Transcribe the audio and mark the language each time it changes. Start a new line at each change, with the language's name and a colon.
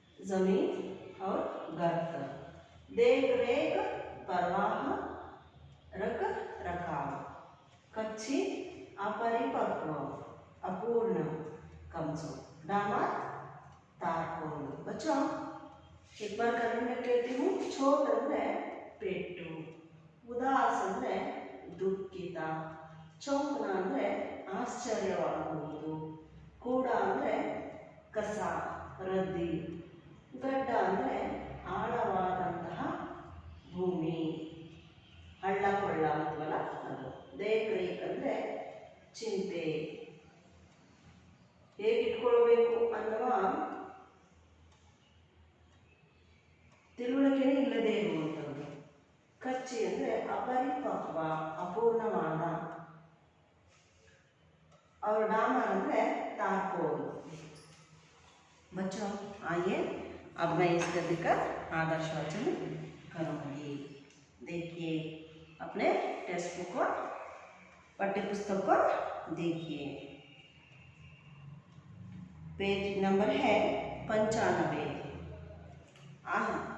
Hindi: जमीन और गर्त, देख रेख परवाह रख रखाव, कच्ची अपरिपक्व, अपूर्ण, कमजोर, डामर तारपोल। बच्चों, एक बार करने में कहती हूँ।
Kannada: छोट अंद्रे पेट्टु, उदास अंद्रे ದುಃಖಿತ, ಚೌಕನ ಅಂದರೆ ಆಶ್ಚರ್ಯವಾಗುವುದು, ಕೂಡ ಅಂದರೆ ಕಸ ರದ್ದಿ, ಗಡ್ಡ ಅಂದರೆ ಆಳವಾದಂತಹ ಭೂಮಿ, ಹಳ್ಳ ಕೊಳ್ಳ ಅಂತವಲ್ಲ ಅದು, ದೇಖ್ರೇಖ್ ಅಂದರೆ ಚಿಂತೆ, ಹೇಗಿಟ್ಕೊಳ್ಬೇಕು ಅನ್ನುವ ತಿಳುವಳಿಕೆನೇ ಇಲ್ಲದೆ ಇರುವಂಥದ್ದು. ಕಚ್ಚಿ ಅಂದರೆ ಅಪರಿಪಕ್ವ, ಅಪೂರ್ಣವಾದ, और डामर ಅಂದರೆ तारपोल।
Hindi: बच्चों, आइए अब मैं इस गद्य का आदर्श वाचन करूँगी। देखिए अपने टेक्स्ट बुक को, पाठ्य पुस्तक को देखिए। पेज नंबर है 95।